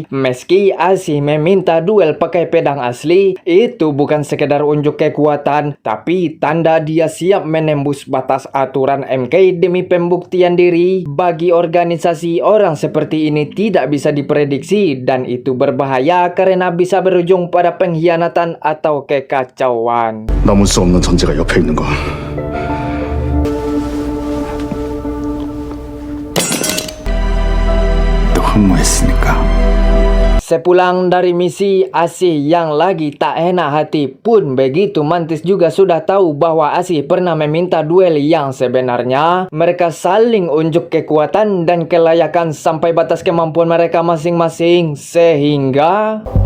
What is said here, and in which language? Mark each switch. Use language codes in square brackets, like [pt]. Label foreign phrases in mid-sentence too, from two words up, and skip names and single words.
[id] Meski Asih meminta duel pakai pedang asli, itu bukan sekedar unjuk kekuatan, tapi tanda dia siap menembus batas aturan MK demi pembuktian diri. Bagi organisasi, orang seperti ini tidak bisa diprediksi dan itu berbahaya karena bisa berujung pada pengkhianatan atau kekacauan. [ko] 넘을 수 없는 전제가 옆에 있는 건 또 흠모했으니까. [id] Sepulang dari misi, Asih yang lagi tak enak hati pun begitu Mantis juga sudah tahu bahwa Asih pernah meminta duel yang sebenarnya. Mereka saling unjuk kekuatan dan kelayakan sampai batas kemampuan mereka masing-masing, sehingga